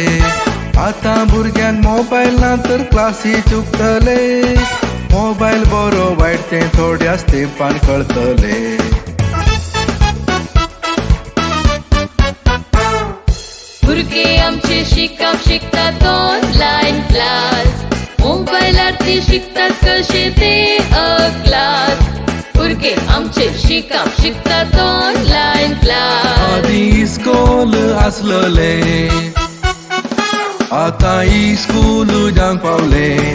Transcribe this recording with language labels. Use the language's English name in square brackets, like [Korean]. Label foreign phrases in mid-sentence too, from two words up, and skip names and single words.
[Konkani] आता भुरग्यांक मोबाईल ना तर क्लासी चुकतले, मोबाईल बरो वाईट ते थोड्याच तेंपान कळतले. भुरगे आमचे शिकप शिकतात [English] online class, [Konkani] मोबाईलवरती शिकतात कसे ते क्लास. भुरगे आमचे शिकप शिकतात [English] online class. [Konkani] आधी स्कूल असलले आता स्कूल जांक पावले.